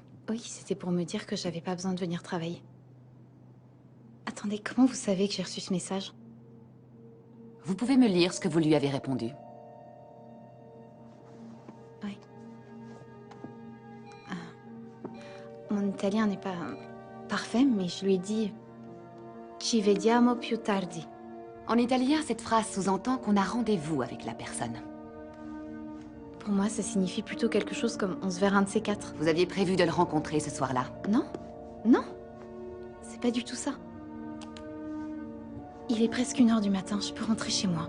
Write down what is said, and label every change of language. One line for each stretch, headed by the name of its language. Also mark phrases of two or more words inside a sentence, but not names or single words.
French: Oui, c'était pour me dire que j'avais pas besoin de venir travailler. Attendez, comment vous savez que j'ai reçu ce message? Vous pouvez me lire ce que vous lui avez répondu. Oui. Mon italien n'est pas parfait, mais je lui ai dit «
Italian: Ci vediamo più tardi ».
French: En italien, cette phrase sous-entend qu'on a rendez-vous avec la personne. Pour moi, ça signifie plutôt quelque chose comme « on se verra un de ces quatre ». Vous aviez prévu de le rencontrer ce soir-là? Non, non, c'est pas du tout ça. Il est presque 1h du matin, je peux rentrer chez moi.